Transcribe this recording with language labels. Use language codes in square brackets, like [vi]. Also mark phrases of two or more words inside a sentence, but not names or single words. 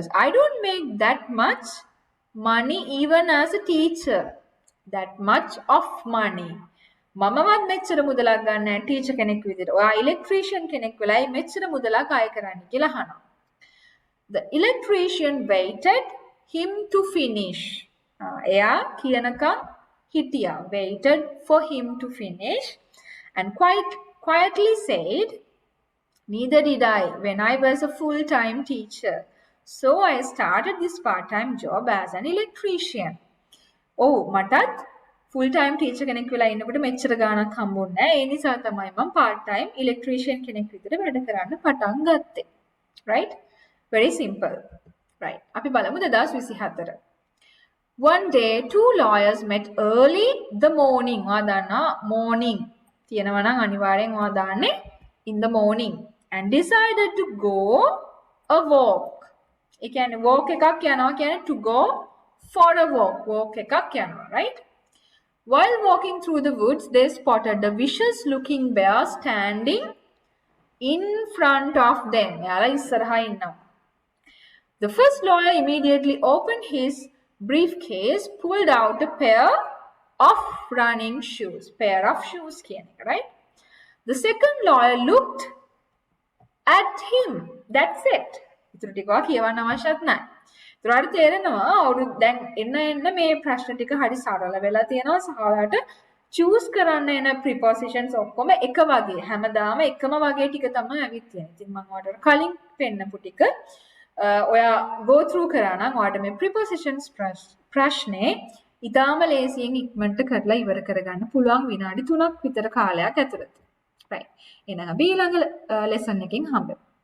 [en] I don't make that much money even as a teacher." That much of money. [si] මමවත් මෙච්චර මුදලක් ගන්න නැහැ ටීචර් කෙනෙක් විදිහට. ඔයා ඉලෙක්ට්‍රීෂියන් කෙනෙක් වෙලයි මෙච්චර මුදලක් අය කරන්න කියලා අහනවා. [en] The electrician waited him to finish. [si] එයා කියනකම් හිටියා. [en] Waited for him to finish and quietly said, "Neither did I when I was a full-time teacher. So I started this part-time job as an electrician." [si] මටත් [en] full-time teacher [si] කෙනෙක් වෙලා ඉන්නකොට මෙච්චර ගාණක් හම්බුන්නේ නැහැ. ඒ නිසා තමයි මම [en] part-time electrician [si] කෙනෙක් විදිහට වැඩ කරන්න පටන් ගත්තේ. [en] Right? Very simple. Right. [si] අපි බලමු 2024. [en] One day, two lawyers met early the morning. [si] ඔයා දන්නා morning තියෙනවා නම් අනිවාර්යෙන් ඔයා දාන්නේ [en] in the morning and decided to go a walk. [si] ඒ කියන්නේ walk එකක් යනවා කියන්නේ [en] to go for a walk. [si] Walk එකක් යනවා, [en] right? While walking through the woods, they spotted a vicious looking bear standing in front of them. [si] එයාලා ඉස්සරහා ඉන්නවා. [en] The first lawyer immediately opened his briefcase, pulled out a pair of running shoes. Pair of shoes [si] කියන එක, [en] right? The second lawyer looked at him. That's it. [si] ඉතුරු ටික කියවන්න අවශ්‍යත් නැහැ. ඒතරට තේරෙනවා දැන් එන්න මේ ප්‍රශ්න ටික හරි සරල වෙලා තියෙනවා සහ ඔයාලට choose කරන්න එන prepositions ඔක්කොම එක වගේ හැමදාම එකම වගේ ටික තමයි ඇවිත් තියෙන්නේ. ඉතින් මම ඔයාලට කලින් පෙන්නපු ටික ඔයා [en] go through [si] කරා නම් ඔයාලට මේ prepositions ප්‍රශ්නේ ඉතාම ලේසියෙන් ඉක්මනට කරලා ඉවර කරගන්න පුළුවන් විනාඩි 3ක් විතර කාලයක් ඇතුළත. right. එහෙනම් අපි ඊළඟ lesson එකකින් හම්බෙමු.